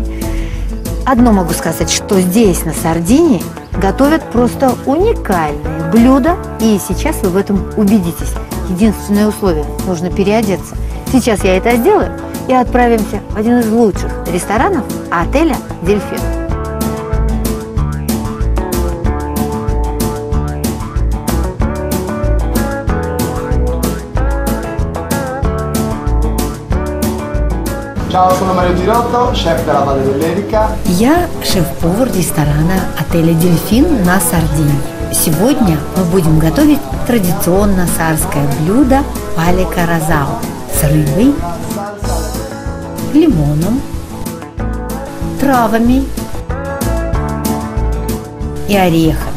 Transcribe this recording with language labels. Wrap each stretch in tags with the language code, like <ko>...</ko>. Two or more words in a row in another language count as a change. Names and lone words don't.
<ru>Одно могу сказать, что здесь, на Сардинии, готовят просто уникальные блюда, и сейчас вы в этом убедитесь. Единственное условие – нужно переодеться. Сейчас я это сделаю и отправимся в один из лучших ресторанов отеля «Дельфин».</ru> <it>Ciao, sono Mario Girotto, chef della Valle dell'Erica.</it> <ru>Я шеф-повар ресторана отеля «Дельфин» на Сардинии. Сегодня мы будем готовить традиционно сарское блюдо пале каразау с рыбой, лимоном, травами и орехами.</ru>